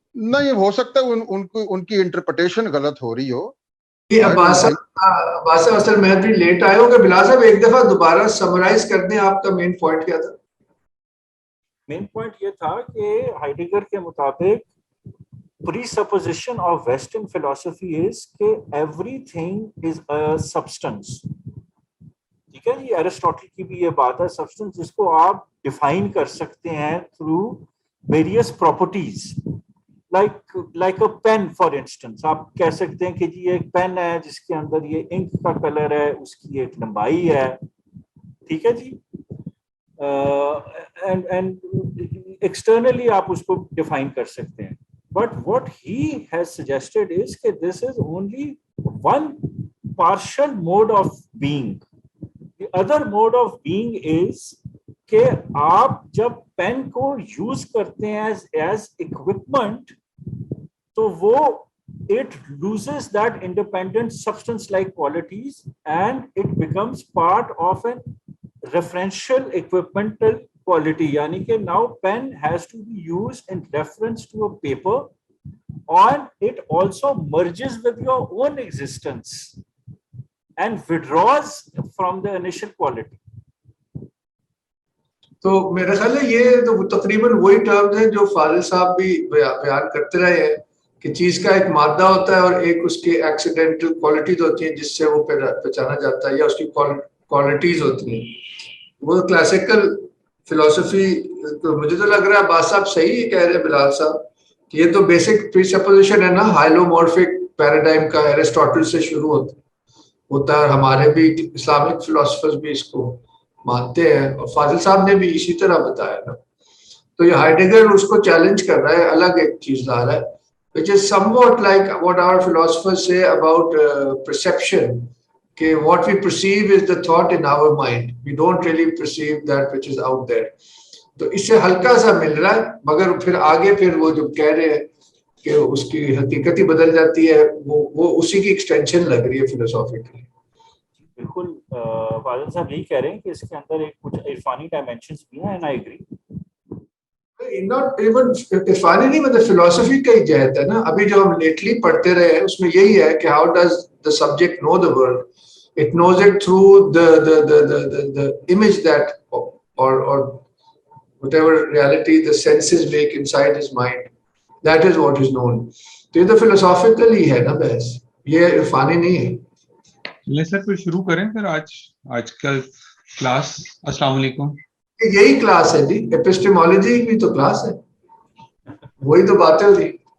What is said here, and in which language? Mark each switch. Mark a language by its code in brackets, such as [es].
[ur] نہیں ہو سکتا ان کی انٹرپریٹیشن غلط ہو رہی ہو. عباس صاحب اصل میں بھی لیٹ آئے ہوں گے. بلال صاحب ایک دفعہ دوبارہ سمرائز کر دیں, آپ کا مین پوائنٹ کیا تھا؟ مین پوائنٹ یہ تھا کہ ہائیڈگر کے مطابق [en] presupposition of Western philosophy is کہ everything is a substance. [ur] ٹھیک ہے جی, ایرسٹوٹل کی بھی یہ بات ہے, سبسٹنس جس کو آپ ڈیفائن کر سکتے ہیں through various properties, [en] Like a pen for instance. [ur] آپ کہہ سکتے ہیں کہ جی ایک پین ہے جس کے اندر یہ انک کا کلر ہے, اس کی ایک لمبائی ہے, ٹھیک ہے جی, [en] and externally [ur] آپ اس کو ڈیفائن کر سکتے ہیں. [en] But what he has suggested is کہ this is only one partial mode of being. The other mode of being is [ur] کہ آپ جب پین کو یوز کرتے ہیں [en] as equipment [ur] تو وہ [en] it loses that independent substance like qualities and it becomes part of an referential equipmental quality. [ur] یعنی کہ [en] now pen has to be used in reference to a paper and it also merges with your own existence and withdraws from the initial quality. [ur] تو میرا خیال ہے یہ تو تقریباً وہی ٹرمز ہیں جو فاضل صاحب بھی بیان کرتے رہے ہیں کہ چیز کا ایک مادہ ہوتا ہے اور ایک اس کے ایکسیڈنٹل کوالٹیز ہوتی ہیں جس سے وہ پہچانا جاتا ہے, یا اس کی کوالٹیز ہوتی ہیں. وہ کلاسیکل فلسفی, مجھے تو لگ رہا ہے عباس صاحب صحیح کہہ رہے ہیں بلال صاحب, کہ یہ تو بیسک پریسپوزیشن ہے نا ہائلومورفک پیراڈائم کا, ایرسٹوٹل سے شروع ہوتا ہے. ہمارے بھی اسلامک فلاسفرز بھی اس کو مانتے ہیں اور فاضل صاحب نے بھی اسی طرح بتایا نا. تو یہ ہائیڈگر اس کو چیلنج کر رہا ہے, [en] الگ ایک چیز لا رہا ہے, which is somewhat like what our philosophers say about perception, کہ what we perceive is the thought in our mind, we don't really perceive that which is out there. [ur] تو اس سے ہلکا سا مل رہا ہے, مگر پھر آگے پھر وہ جو کہہ رہے ہیں کہ اس کی حقیقت ہی بدل جاتی ہے, وہ اسی کی ایکسٹینشن لگ رہی ہے فلسافیکلی. بالکل فاضل صاحب یہی کہہ رہے ہیں کہ اس کے اندر ایک کچھ عرفانی ڈائمینشنز بھی ہیں, [en] And I agree. Not even [ur] Irfani نہیں, مطلب فلسفی کا ہی جہت ہے نا. ابھی جو ہم لیٹلی پڑھتے رہے ہیں اس میں یہی ہے کہ [en] how does the subject know the world? It knows it through the image that or whatever reality the senses make inside his mind. That is what is known. [ur] تو یہ تو فلسافیکل ہی ہے نا بحث, یہ عرفانی نہیں ہے. چلیں سر پھر شروع کریں پھر آج کل کلاس. السلام علیکم. یہی کلاس ہے جی, ایپسٹیمولوجی بھی تو کلاس ہے, وہی تو باتیں ہو رہی.